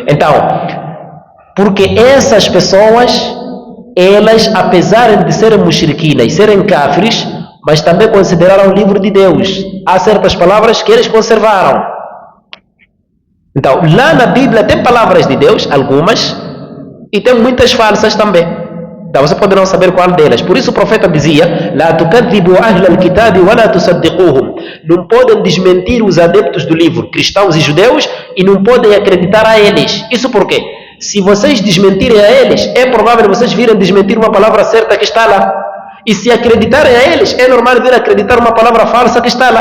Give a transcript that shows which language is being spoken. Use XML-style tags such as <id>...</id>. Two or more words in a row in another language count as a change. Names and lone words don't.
<pt>Então, porque essas pessoas, elas, apesar de serem mushriquinas, serem kafirs, mas também consideraram o livro de Deus. Há certas palavras que eles conservaram. Então, lá na Bíblia tem palavras de Deus, algumas, e tem muitas falsas também. Então você pode não saber qual delas. Por isso o profeta dizia:</pt> <ar>"لا تكذبوا أهل الكتاب ولا تصدقوهم."</ar> <pt>Não podem desmentir os adeptos do livro, cristãos e judeus, e não podem acreditar a eles. Isso por quê? Se vocês desmentirem a eles, é provável vocês virem desmentir uma palavra certa que está lá. E se acreditarem a eles, é normal vir acreditar uma palavra falsa que está lá.</pt>